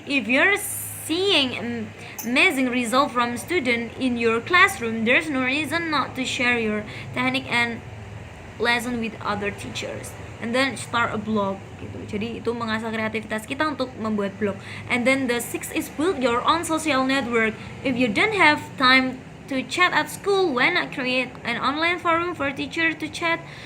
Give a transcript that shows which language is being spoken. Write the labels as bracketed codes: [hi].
[en] If you're seeing amazing result from student in your classroom, there's no reason not to share your technique and lesson with other teachers. And then start a blog gitu. [id] Jadi itu mengasah kreativitas kita untuk membuat blog. [en] And then the sixth is build your own social network. If you don't have time to chat at school, why not create an online forum for teachers to chat?